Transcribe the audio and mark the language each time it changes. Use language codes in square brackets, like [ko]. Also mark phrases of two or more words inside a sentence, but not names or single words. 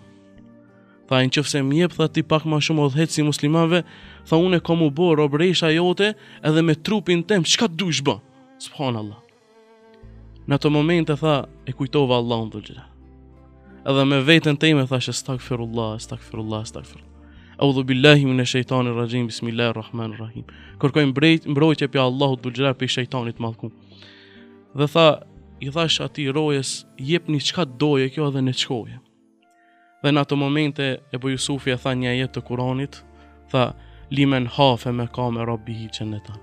[sq] Tha, nëse m'jep tha ti pak më shumë udhëheqësi muslimanëve, tha unë kam u bë robresha jote edhe me trupin tem, çka dush bë? Subhanallah. Në ato momente tha, e kujtova Allahun [ar] ذو الجلال. [sq] Edhe me veten time thash [ar] أستغفر الله، أستغفر الله، أستغفر الله. أعوذ بالله من الشيطان الرجيم، بسم الله الرحمن الرحيم. [sq] Kërkoj mbrojtje pe Allahut [ar] ذو الجلال [sq] pe shejtanit mallkum. Dhe tha, i thash atij rojes, jepni çka doje kjo edhe ne çkoje. Dhe në ato momente Ebu Yusufi e tha një ajet të Kuranit, tha, [ar] لمن خاف مقام ربه جنتان.